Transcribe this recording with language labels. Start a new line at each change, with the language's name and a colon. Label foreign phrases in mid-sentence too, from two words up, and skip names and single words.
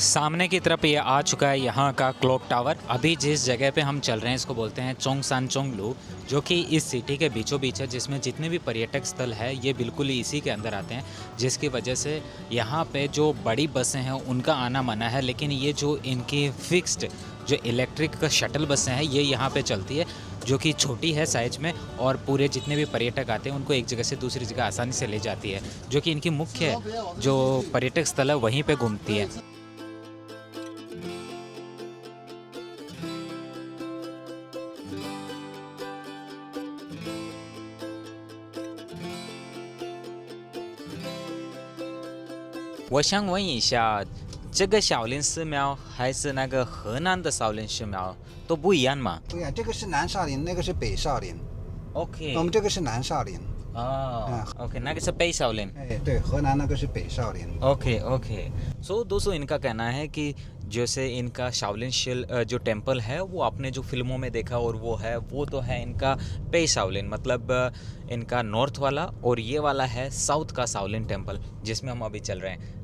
Hindi: सामने की तरफ ये आ चुका है यहाँ का
English: clock tower.
Hindi: अभी जिस जगह पे हम चल रहे हैं इसको बोलते हैं चोंगसानचोंगलू, जो कि इस सिटी के बीचों बीच है, जिसमें जितने भी पर्यटक स्थल है ये बिल्कुल इसी के अंदर आते हैं, जिसकी वजह से यहाँ पे जो बड़ी बसें हैं उनका आना मना है। लेकिन ये जो इनकी फिक्स्ड जो इलेक्ट्रिक का शटल बसें हैं ये यहाँ पे चलती है, जो कि छोटी है साइज में और पूरे जितने भी पर्यटक आते हैं उनको एक जगह से दूसरी जगह आसानी से ले जाती है, जो कि इनकी मुख्य जो पर्यटक स्थल है वहीं पे घूमती है।
Chinese: 我想问一下，这个少林寺庙还是那个河南的少林寺庙都不一样吗不一样，这个是南少林，那个是北少林。？OK，我们这个是南少林。哦，OK，那个是北少林。哎，对，河南那个是北少林。
English: OK OK.
Hindi: सो दोस्तों इनका कहना है कि जैसे इनका शाओलिन शिल जो टेम्पल है वो आपने जो फिल्मों में देखा और वो तो है इनका पे शाओलिन, मतलब इनका नॉर्थ वाला, और ये वाला है साउथ का शाओलिन टेम्पल जिसमें हम अभी चल रहे हैं।